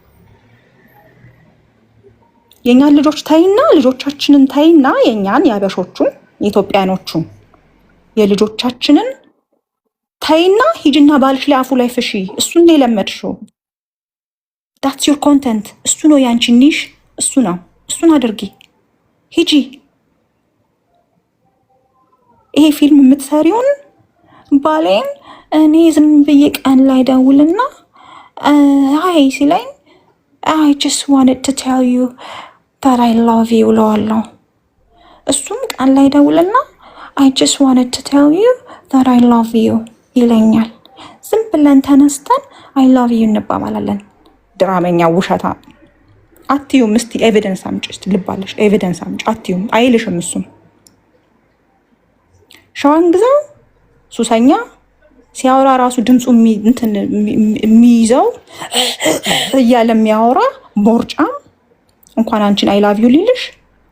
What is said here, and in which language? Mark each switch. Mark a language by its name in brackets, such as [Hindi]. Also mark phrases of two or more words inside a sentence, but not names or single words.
[Amharic] የኛን ልጆች ታይና ልጆቻችንን ታይና የኛን ያበሾቹን የኢትዮጵያኖቹን የልጆቻችንን ታይና ሂጂና ባልሽ ላይ አፉ ላይ ፍሺ። እሱን ነው የለመድሽው። [English] that's your content። [Amharic] እሱ ነው ያንቺ ኒሽ። እሱ ነው። እሱን አድርጊ። ሂጂ። ይሄ ፊልም የምትሰሪውን ባሌን እኔ ዝም ብዬ ቀን ላይ ደውልና አይ ሲለኝ [English] I just wanted to tell you that I love you [Amharic] እለዋለሁ። እሱም ቀን ላይ ደውልና [English] I just wanted to tell you that I love you [Amharic] ይለኛል። ዝም ብለን ተነስተን [English] I love you [Amharic] እንባባላለን። ድራመኛ ውሸታ አትዩም። እስቲ ኤቪደንስ አምጪ። እስቲ ልባለሽ ኤቪደንስ አምጪ። አትዩም አይልሽም። እሱም ሸዋን ግዛው ሱሰኛ ሲያወራ ራሱ ድምፁ የሚይዘው እያለ የሚያወራ ቦርጫም እንኳን አንቺን [English] I love